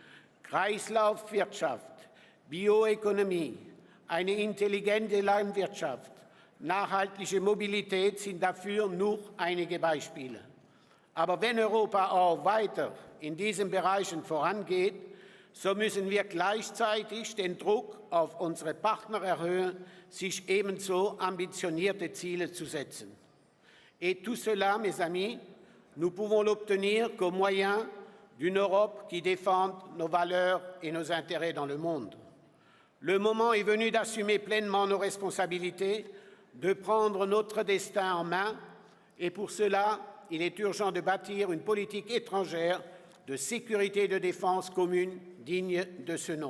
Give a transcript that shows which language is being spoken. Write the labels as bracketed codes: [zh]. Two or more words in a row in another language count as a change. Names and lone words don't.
[de] Kreislaufwirtschaft, Bioökonomie, eine intelligente Landwirtschaft, nachhaltige Mobilität sind dafür nur einige Beispiele. Aber wenn Europa auch weiter in diesen Bereichen vorangeht, so müssen wir gleichzeitig den Druck auf unsere Partner erhöhen, sich ebenso ambitionierte Ziele zu setzen. [fr] Et tout cela, mes amis, nous pouvons l'obtenir qu'au moyen d'une Europe qui défende nos valeurs et nos intérêts dans le monde. Le moment est venu d'assumer pleinement nos responsabilités, de prendre notre destin en main, et pour cela, il est urgent de bâtir une politique étrangère de sécurité et de défense commune digne de ce nom.